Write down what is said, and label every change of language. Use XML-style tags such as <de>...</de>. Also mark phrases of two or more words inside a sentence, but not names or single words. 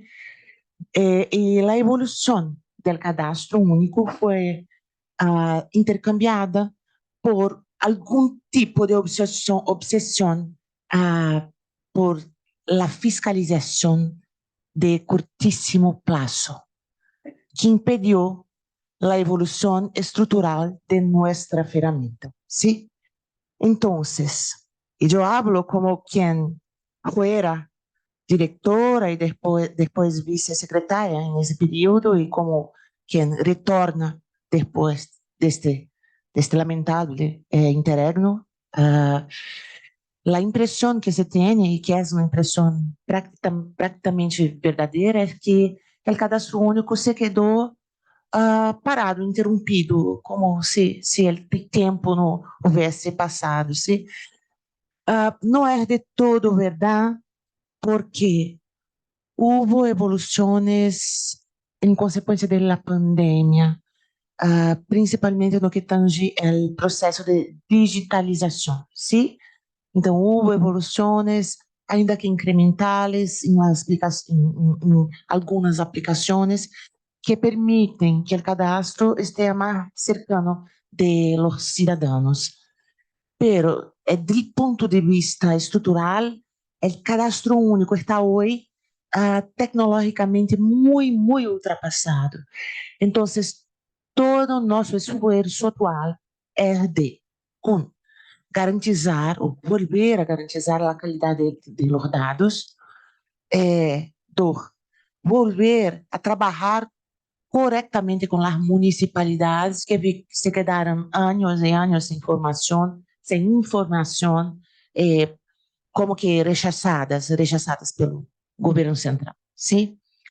<pt>E a evolução do cadastro único foi intercambiada por algum tipo de obsessão por la fiscalização de curtíssimo prazo, que impediu a evolução estrutural de nossa ferramenta,</pt> <es>¿sí?</es> <pt>Entonces, eu hablo como quem</pt> <es>fuera directora</es> <pt>e depois vicesecretaria nesse período e como quem retorna depois deste lamentável interregno.</pt> <es>La impresión que se tiene, y que es una impresión prácticamente verdadera, es que el cadastro único se quedó parado, interrompido, como se el tiempo no hubiese pasado, ¿sí? No es de todo verdad, porque hubo evoluciones en consecuencia de la pandemia, principalmente en lo que tange el proceso de digitalización, ¿sí?</es> <pt>Então, houve evoluções, ainda que incrementais, em algumas aplicações que permitem que o cadastro esteja mais</pt> <es>cercano de los</es> <pt>cidadãos. Pero, do ponto de vista estrutural, o cadastro único está hoje tecnologicamente muito ultrapassado. Então, todo o nosso esforço atual é de, garantizar ou</pt> <es>volver a garantizar</es> <pt>a qualidade</pt> <es>de los</es> <pt>dados, volver a trabalhar corretamente com as municipalidades que se quedaram anos e anos sem informação, como que rechaçadas pelo governo central, sim?</pt>